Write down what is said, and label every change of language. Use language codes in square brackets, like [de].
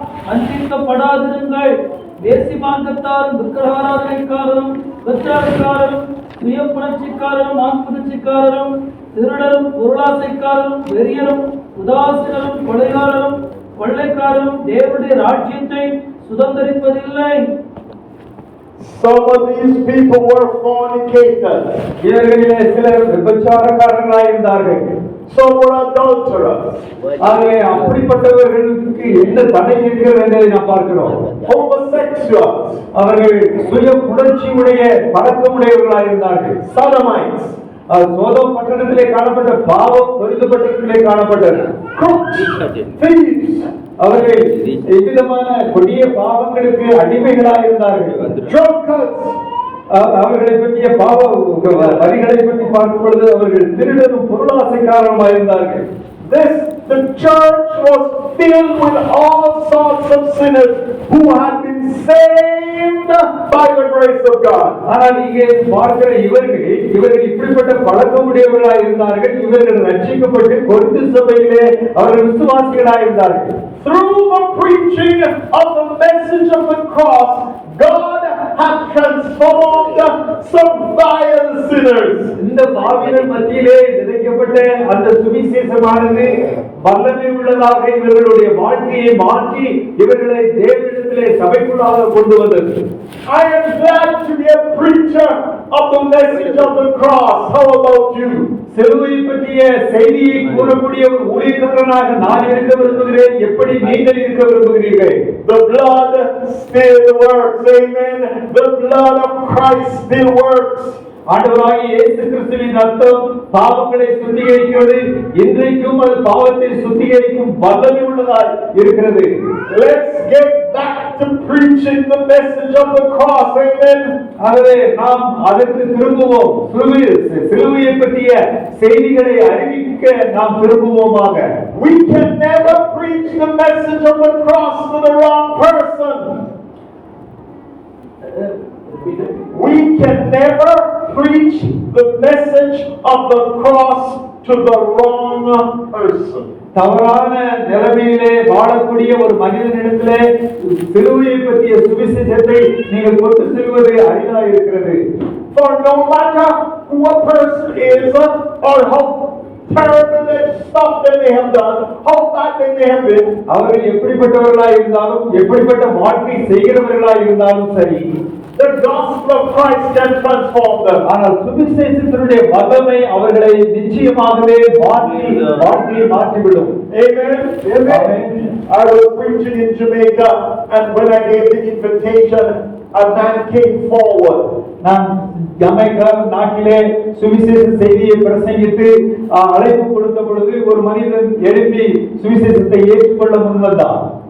[ta] வஞ்சிக்கப்படாதிருங்கள். வேசிமார்க்கத்தாரும், விக்கிரகாராதனைக்காரரும், விபச்சாரக்காரரும், சுய புணர்ச்சிக்காரரும், ஆண்புணர்ச்சிக்காரரும், திருடரும், பொருளாசைக்காரரும், வெறியரும், உதாசீனரும், கொள்ளைக்காரரும் தேவனுடைய ராஜ்யத்தை சுதந்திரிப்பதில்லை. [en] Some of these people were fornicators. [ta] இவர்களிலே சிலர் விபச்சாரக்காரர்களாக இருந்தார்கள். [en] Some were adulterers. [ta] ஆகவே அப்படிப்பட்டவர்களுக்கு என்ன தடை இருக்கிறது என்பதை நாம் பார்க்கிறோம். [en] Homosexuals. [ta] அவர்கள் சுய புணர்ச்சியுடைய பழக்கமுடையவர்களாக இருந்தார்கள். [en] Sodomites. [ta] சோதோம் பட்டணத்திலே காணப்பட்ட பாவம் கொரிந்து பட்டணத்திலே காணப்பட்டது. [en] Thieves. [ta] அவர்கள் எவ்விதமான கொடிய பாவங்களுக்கு அடிமைகளாக இருந்தார்கள். [en] Drunkards. [ta] அவர்களை பற்றிய பாவ வரிகளை பற்றி பார்க்கும் பொழுது அவர்கள் திருடரும் பொருளாசைக்காரமாக இருந்தார்கள். [en] The church was filled with all sorts of sinners who had been saved by the grace of God. [ta] ஆனால் இங்கே பார்க்கிற இவர்கள் இப்படிப்பட்ட பழக்கமுடையவர்களாய் இருந்தார்கள். இவர்கள் ரட்சிக்கப்பட்டு கொரிந்து சபையிலே அவர்கள் விசுவாசிகளாய் இருந்தார்கள். [en] Through the preaching of the message of the cross, God had transformed some vile sinners. [ta] இந்த பாவிகள் மத்தியிலே விதைக்கப்பட்ட அந்த சுவிசேஷமானது வல்லமை உள்ளதாக இவர்களுடைய வாழ்க்கையை மாற்றி இவர்களை தேவனிடத்திலே சபைக்குள்ளாக கொண்டு வந்தது. [en] I am glad to be a preacher of the message of the cross. How about you? [ta] சிலுவை பற்றிய செய்தியை கூறக்கூடிய ஒரு ஊழியக்காரனாக நான் இருக்க விரும்புகிறேன். எப்படி நீங்கள் இருக்க விரும்புகிறீர்கள்? [en] The blood still works. Amen. The blood of Christ still works. [ta] ஆண்டவராகிய இயேசு கிறிஸ்துவின் ரத்தம் பாவங்களை சுத்திகரிக்கிறது. இன்றைக்கும் அது பாவத்தை சுத்திகரிக்கும் வல்லமை உள்ளதாய் இருக்கிறது. [en] Let's get back to preaching the message of the cross. Amen. [ta] ஆகவே நாம் அதற்கு திரும்புவோம். சிலுவையை பற்றிய செய்திகளை அறிவிக்க நாம் திரும்புவோமாக. [en] We can never preach the message of the cross to the wrong person. We can never preach the message of the cross to the wrong person. [ta] தவறான நிலைமையிலே வாழக்கூடிய ஒரு மனிதனிடத்திலே சிலுவையை பற்றிய சுவிசேஷத்தை நீங்கள் கொண்டு செல்வது அரிதாக இருக்கிறது. [en] For no matter who a person is or how terrible that stuff that they have done, how bad they may have been, [ta] அவர்கள் எப்படிப்பட்டவர்களாய் இருந்தாலும் எப்படிப்பட்ட வாழ்க்கை செய்கிறவர்களாய் இருந்தாலும் சரி, [en] the gospel of Christ can transform them. [ta] ஆனால் சுவிசேஷத்தினுடைய வல்லமை அவர்களை நிச்சயமாகவே வாழ்க்கையை மாற்றிவிடும். [en] Amen. Amen. I was preaching in Jamaica, and when I gave the invitation, a man came forward. [ta] நான் ஜமைக்கா நாட்டிலே சுவிசேஷ செய்தியை பிரசங்கித்து அழைப்பு கொடுத்த பொழுது ஒரு மனிதன் எழுப்பி சுவிசேஷத்தை ஏற்றுக்கொள்ள முன்வந்தான்.